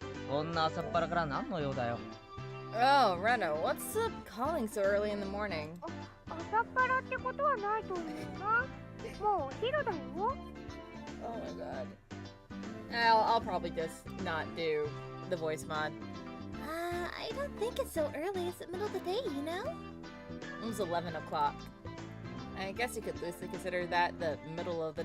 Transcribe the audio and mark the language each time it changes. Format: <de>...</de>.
<ja>こんな朝っぱらから何の用だよ。</ja> <en>Oh, Reno, what's up calling so early in the morning?</en> <ja>朝っぱらってことはないと思うな。もうお昼だよ。</ja> <en>Oh my god. I'll probably just not do the voice mod. I don't think it's so early. It's the middle of the day, you know? It was 11 o'clock. I guess you could loosely consider that the middle of the</en>